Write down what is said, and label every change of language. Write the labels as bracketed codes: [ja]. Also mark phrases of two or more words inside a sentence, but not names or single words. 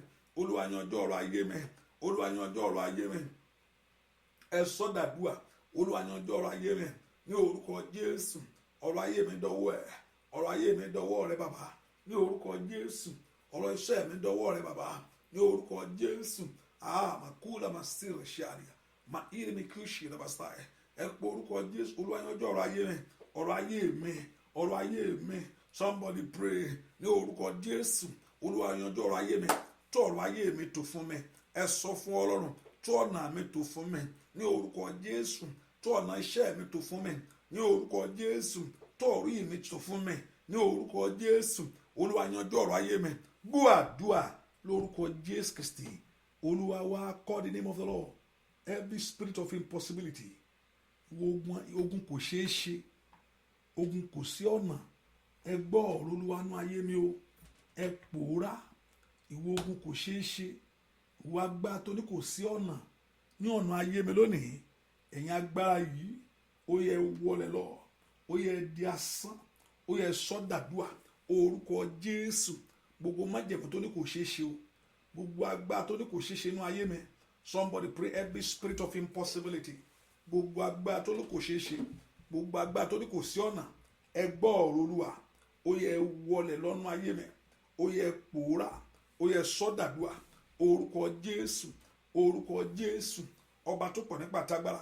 [yo] Olúwa, yanjú ọ̀rọ̀ ayé mi. Olúwa, yanjú ọ̀rọ̀ ayé mi. Ẹ sọ dàdúà. Olúwa, yanjú ọ̀rọ̀ ayé mi ní orúkọ Jésù. Ọ̀rọ̀ ayé mi dọwọ́ ẹ. Ọ̀rọ̀ ayé mi dọwọ́ rẹ bàbá ní orúkọ Jésù. Ọ̀rọ̀ iṣẹ́ mi dọwọ́ rẹ bàbá ní orúkọ Jésù. Màkúlà màsírì ṣàríà. Ma irimi kushi rabasai. Ẹ po orúkọ Jésù. Olúwa, yanjú ọ̀rọ̀ ayé mi. Ọ̀rọ̀ ayé mi. Ọ̀rọ̀ ayé mi. [en] Somebody pray [yo] ní orúkọ Jésù. Olúwa, yanjú ọ̀rọ̀ ayé mi. Tó ọ̀rọ̀ ayé mi tó fún mi. Ẹ sọ fún Ọlọ́run. Tó ọ̀nà mi tó fún mi ní orúkọ Jésù. Tó ọ̀nà iṣẹ́ mi tó fún mi ní orúkọ Jésù. Tó orí mi tó fún mi ní orúkọ Jésù. Olúwa, yanjú ọ̀rọ̀ ayé mi. Gbọ́ àdúà lórúkọ Jésù Kristi. Olúwa wa, [en] call the name of the Lord. Every spirit of impossibility, [yo] ogun kò ṣeé ṣe, ogun kò sí ọ̀nà, ẹ gbọ́ ọ̀rọ̀ Olúwa nú ayé mi o. Ẹ pòórá ìwọ ogun kò ṣeé ṣe, ìwọ agbára tó ní kò sí ọ̀nà ní ọ̀nà ayé mi lónìí. Ẹ̀yin agbára yìí, ó yẹ wọlé lọ, ó yẹ di asán, ó yẹ sọ́dàdúà orúkọ Jésù. Gbogbo májẹ̀mú tó ní kò ṣeé ṣe o, gbogbo agbára tó ní kò ṣeé ṣe inú ayé mi, [en] somebody pray every spirit of impossibility. [yo] Gbogbo agbára tó ní kò ṣeé ṣe, gbogbo agbára tó ní kò sí ọ̀nà, ẹ gbọ́ ọ̀rọ̀ Olúwa, ó yẹ wọlé lọ́nà ayé mi, ó yẹ pòórá, ó yẹ sọ́dàdúà orúkọ Jésù, orúkọ Jésù, ọba tó pọ̀ nípa tágbára.